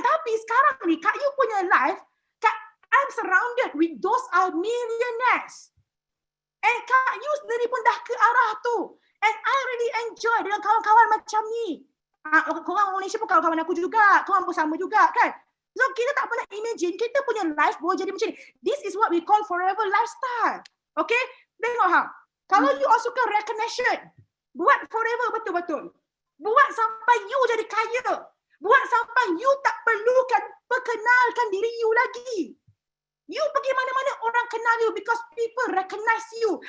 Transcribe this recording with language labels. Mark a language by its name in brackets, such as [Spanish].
[Malay] Tapi sekarang ni Kak Yus punya life, [English] I'm surrounded with those are millionaires. [Malay] And Kak Yus sendiri pun dah ke arah tu. [English] And I really enjoy [Malay] dengan kawan-kawan macam ni. Korang Malaysia pun kawan-kawan aku juga. Korang pun sama juga kan. So kita tak pernah imagine kita punya life boleh jadi macam ni. [English] This is what we call forever lifestyle. Okay? [Malay] Tengok Kalau [English] you also suka recognition. [Malay] Buat forever betul-betul. Buat sampai you jadi kaya. Buat sampai you tak perlukan perkenalkan diri you lagi. [English] You [Malay] pergi mana-mana orang kenal [English] you because people recognize you.